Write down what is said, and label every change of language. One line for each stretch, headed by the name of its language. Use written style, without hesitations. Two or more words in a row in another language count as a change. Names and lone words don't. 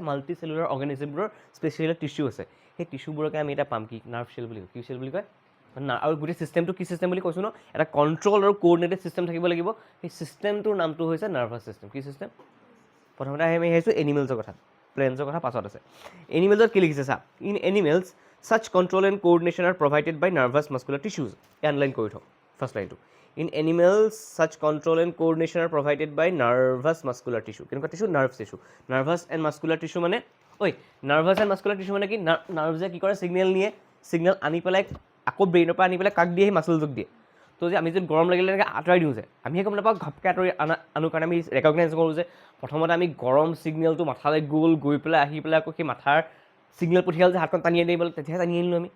Assamese: মাল্টিচেলুলাৰ অৰ্গেনিজমবোৰৰ
English: specialized tissue
Assamese: আছে। সেই টিচুবোৰকে আমি এটা পাম কি
English: nerve cell
Assamese: বুলি কয়। কি চেল বুলি কয়? আৰু গোটেই ছিষ্টেমটো কি ছিষ্টেম বুলি কৈছোঁ ন, এটা কণ্ট্ৰল আৰু
English: coordinated system
Assamese: থাকিব লাগিব। সেই ছিষ্টেমটোৰ নামটো হৈছে
English: nervous system.
Assamese: কি ছিষ্টেম? প্ৰথমতে আমি আহিছোঁ এনিমেলছৰ কথা, প্লেণ্টছৰ কথা পাছত আছে। এনিমেলছত কি লিখিছে চা,
English: in animals such control and coordination are provided by nervous muscular tissues.
Assamese: আনলাইন কৰি থওঁ ফাৰ্ষ্ট লাইনটো।
English: in animals such control and coordination are provided by nervous muscular tissue.
Assamese: কেনেকুৱা টিচু?
English: nerve tissue. nervous and muscular tissue
Assamese: মানে
English: nervous and muscular tissue
Assamese: মানে কি? নাৰ্ভছে কি কৰে? ছিগনেল নিয়ে, ছিগনেল আনি পেলাই আকৌ ব্ৰেইনৰ পৰা আনি পেলাই কাক দিয়ে? সেই মাছলটোক দিয়ে। তো যে আমি যদি গৰম লাগিলে এনেকৈ আঁতৰাই দিওঁ যে, আমিহে গম নাপাওঁ ঘপকৈ আঁতৰি আনো কাৰণে আমি ৰেকগনাইজ কৰোঁ যে প্ৰথমতে আমি গৰম ছিগনেলটো মাথালৈ গৈ পেলাই আহি পেলাই আকৌ সেই মাথাৰ ছিগনেল পঠিয়াল যে হাতখন টানি আনিব, তেতিয়াহে টানি আনিলোঁ আমি।